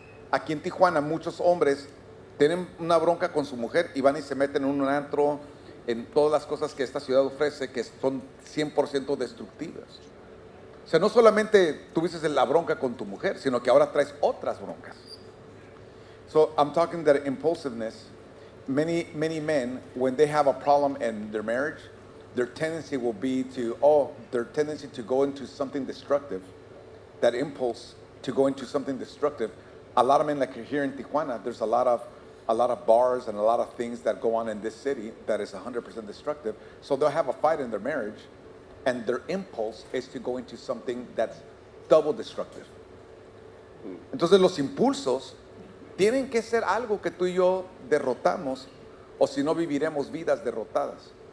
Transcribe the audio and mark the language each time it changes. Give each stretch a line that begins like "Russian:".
Spanish: Aquí en Tijuana muchos hombres tienen una bronca con su mujer y van y se meten en un antro, en todas las cosas que esta ciudad ofrece que son 100% destructivas. O sea, no solamente tuviste la bronca con tu mujer, sino que ahora traes otras broncas.
English: So I'm talking that impulsiveness, many men, when they have a problem in their marriage, their tendency will be their tendency to go into something destructive, that impulse to go into something destructive. A lot of men, like here in Tijuana, there's a lot of bars and a lot of things that go on in this city that is 100% destructive. So they'll have a fight in their marriage, and their impulse is to go into something that's double destructive.
Spanish: Entonces los impulsos tienen que ser algo que tú y yo derrotamos, o si no viviremos vidas derrotadas.